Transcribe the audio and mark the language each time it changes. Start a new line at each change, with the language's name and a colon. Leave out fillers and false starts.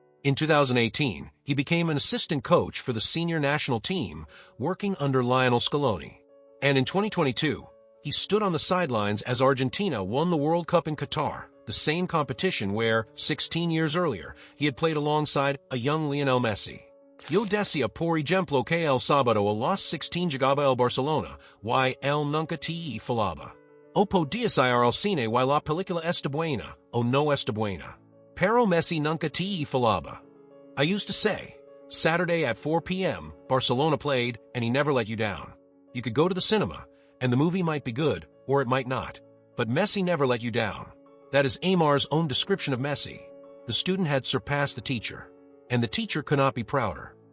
English: In 2018, he became an assistant coach for the senior national team, working under Lionel Scaloni. And in 2022, he stood on the sidelines as Argentina won the World Cup in Qatar, the same competition where, 16 years earlier, he had played alongside a young Lionel Messi.
Spanish: Yo decía por ejemplo que el sábado a las 16 llegaba el Barcelona, y él nunca te falaba. O podías ir al cine y la película está buena, o no está buena. Pero Messi nunca te falaba.
English: I used to say, Saturday at 4 p.m., Barcelona played, and he never let you down. You could go to the cinema, and the movie might be good, or it might not. But Messi never let you down. That is Aimar's own description of Messi. The student had surpassed the teacher, and the teacher could not be prouder.